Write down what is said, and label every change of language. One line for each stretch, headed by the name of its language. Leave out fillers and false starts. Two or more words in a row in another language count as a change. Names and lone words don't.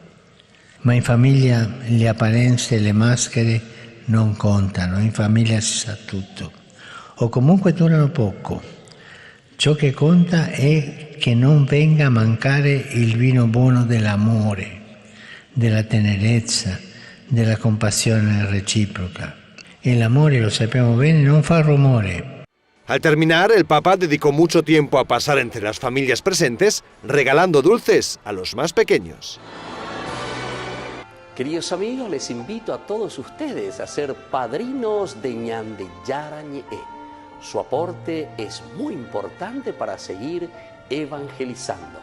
Italian: Ma in famiglia le apparenze e le maschere non contano, in famiglia si sa tutto, o comunque durano poco. Ciò che conta è che non venga a mancare il vino buono dell'amore, della tenerezza, della compassione reciproca. E l'amore, lo sappiamo bene, non fa rumore.
Spanish: Al terminar, el Papa dedicó mucho tiempo a pasar entre las familias presentes, regalando dulces a los más pequeños. Queridos amigos, les invito a todos ustedes a ser padrinos de Ñandeyara Ñe'e. Su aporte es muy importante para seguir evangelizando.